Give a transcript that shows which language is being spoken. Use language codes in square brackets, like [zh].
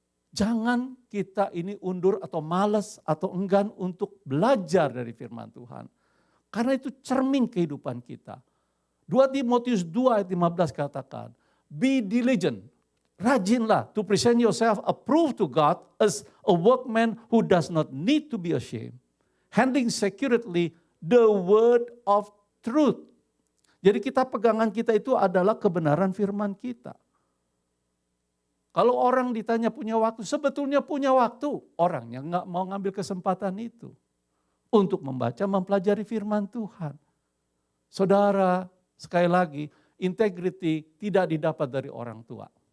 [id] Jangan kita ini undur atau malas atau enggan untuk belajar dari firman Tuhan. Karena itu cermin kehidupan kita. [en] 2 Timotius 2 ayat 15 katakan, be diligent, rajinlah to present yourself approved to God as a workman who does not need to be ashamed, handling securely the word of truth. [id] Jadi pegangan kita itu adalah kebenaran firman kita. Kalau orang ditanya punya waktu, sebetulnya punya waktu. Orangnya nggak mau ngambil kesempatan itu untuk membaca, mempelajari firman Tuhan. Saudara, sekali lagi, integrity tidak didapat dari orang tua.